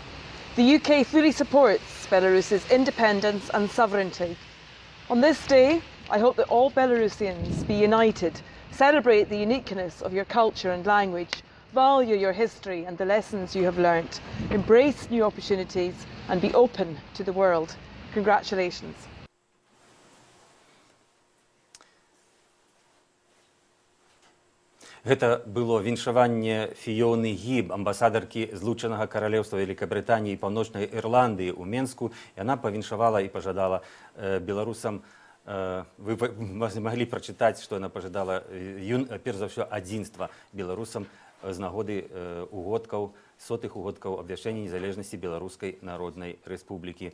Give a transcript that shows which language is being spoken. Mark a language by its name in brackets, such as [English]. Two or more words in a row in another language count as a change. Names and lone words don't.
[English] The UK fully supports Belarus's independence and sovereignty. On this day, I hope that all Belarusians be united, celebrate the uniqueness of your culture and language, value your history and the lessons you have learnt, embrace new opportunities and be open to the world. Congratulations. [Belarusian] Гэта было віншаванне Фіёны Гіб, амбасадаркі Злучанага Каралеўства Вялікабрытаніі і Паўночнай Ірландыі ў Менску. Яна павіншавала і пажадала беларусам, вы маглі прачытаць, што яна пажадала, перш за ўсё, адзінства беларусам з нагоды угодкаў, сотых угодкаў абвяшчэння незалежнасці Беларускай Народнай Рэспублікі.